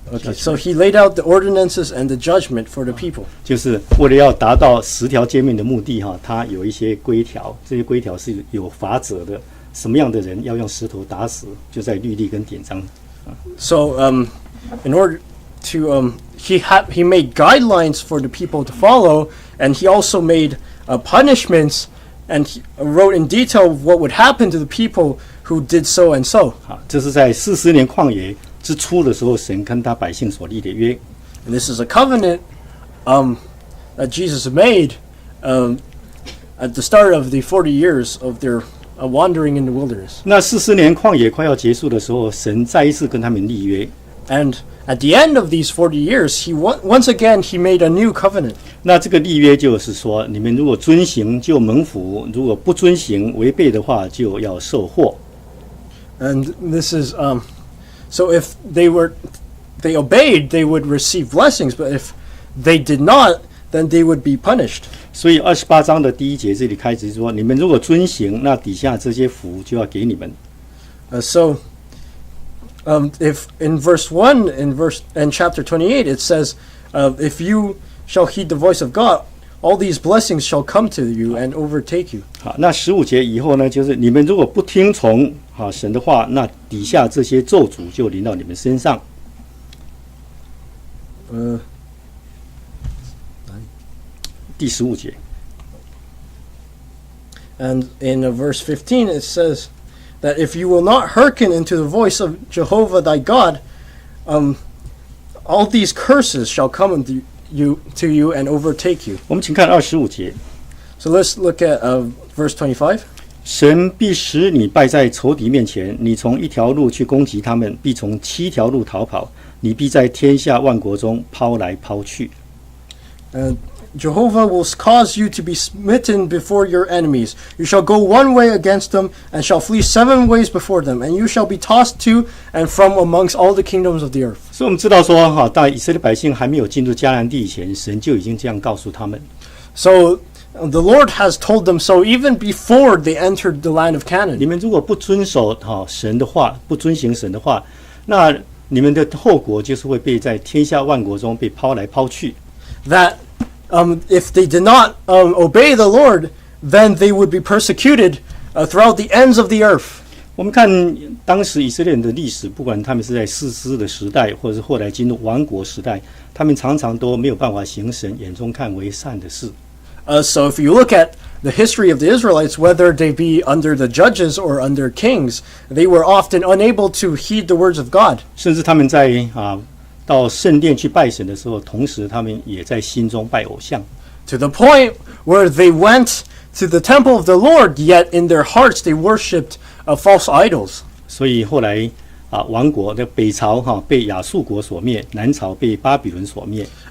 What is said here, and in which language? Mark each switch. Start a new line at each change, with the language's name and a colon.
English: okay, so he laid out the ordinances and the judgment for the people.
Chinese: 就是为了要达到10条诫命的目的他有一些规条，这些规条是有法则的，什么样的人要用石头打死，就在律例跟典章。
English: So in order to he made guidelines for the people to follow, and he also made punishments, and he wrote in detail what would happen to the people who did so and so.
Chinese: 这是在40年旷野之初的时候，神跟他百姓所立的约。
English: And this is a covenant that Jesus made at the start of the 40 years of their wandering in the wilderness.
Chinese: 那40年旷野快要结束的时候，神再一次跟他们立约。
English: And at the end of these 40 years, once again he made a new covenant.
Chinese: 那这个立约就是说，你们如果遵行就蒙福，如果不遵行违背的话，就要受祸。
English: And this is so if they obeyed, they would receive blessings, but if they did not, then they would be punished.
Chinese: 所以28章的第1节这里开始说，你们如果遵行，那底下这些福就要给你们。
English: So if in verse 1 in chapter 28 it says, if you shall heed the voice of God, all these blessings shall come to you and overtake you.
Chinese: 好，那15节以后呢，就是你们如果不听从神的话，那底下这些咒诅就临到你们身上。第15节。
English: And in verse 15 it says that if you will not hearken unto the voice of Jehovah thy God, all these curses shall come unto you and overtake you.
Chinese: 我们请看25节。
English: So let's look at verse 25.
Chinese: 神必使你败在仇敌面前，你从一条路去攻击他们，必从7条路逃跑，你必在天下万国中抛来抛去。
English: Jehovah will cause you to be smitten before your enemies. You shall go one way against them, and shall flee 7 ways before them, and you shall be tossed to and from amongst all the kingdoms of the earth.
Chinese: 所以我们知道说，在以色列百姓还没有进入迦南地以前，神就已经这样告诉他们。
English: So the Lord has told them so even before they entered the land of Canaan.
Chinese: 你们如果不遵守神的话，不遵行神的话，那你们的后果就是会被在天下万国中被抛来抛去。
English: That if they did not obey the Lord, then they would be persecuted throughout the ends of the earth.
Chinese: 我们看当时以色列人的历史，不管他们是在士师的时代，或者是后来进入王国时代，他们常常都没有办法行神眼中看为善的事。
English: So if you look at the history of the Israelites, whether they be under the judges or under kings, they were often unable to heed the words of God.
Chinese: 甚至他们在到圣殿去拜神的时候，同时他们也在心中拜偶像。
English: To the point where they went to the temple of the Lord, yet in their hearts they worshipped false idols.
Chinese: 所以后来王国的北朝被亚述国所灭，南朝被巴比伦所灭。